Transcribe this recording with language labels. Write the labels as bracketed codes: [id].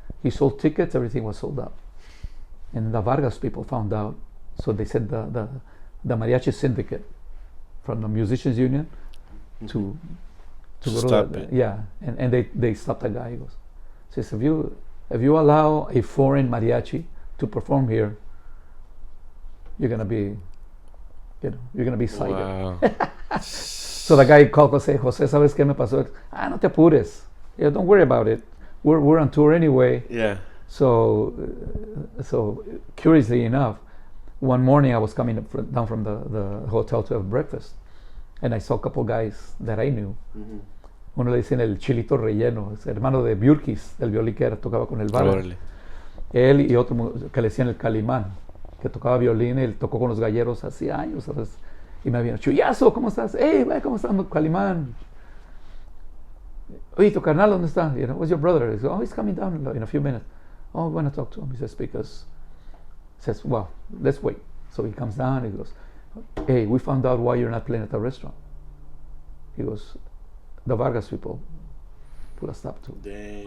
[en] He sold tickets, everything was sold out. And the Vargas people found out, so they sent the mariachi syndicate from the musicians union to go stop to it. Yeah, and they stopped the guy. He goes, says, if you allow a foreign mariachi to perform here, you're gonna be cited. Wow. So the guy called Jose, [es] ¿sabes qué me pasó? No te apures. [en] Yeah, don't worry about it. We're on tour anyway. Yeah. So curiously enough, one morning I was coming down from the hotel to have breakfast, and I saw a couple guys that I knew. Mm-hmm. [es] Uno le dicen el Chilito Relleno, es hermano de Björkis, del violín que tocaba con el Vargas. Él y otro que le decían el Calimán, que tocaba violín, él tocó con los Galleros hace años, ¿sabes? Y me habían dicho, Chuyazo, ¿cómo estás? Hey, ¿cómo estás, Calimán? Oye, tu carnal, ¿dónde está? [en] What's your brother? He goes, oh, he's coming down in a few minutes. Oh, I want to talk to him. He says, well, let's wait. So he comes down, he goes, hey, we found out why you're not playing at the restaurant. He goes, the Vargas people put a stop to it. Dang.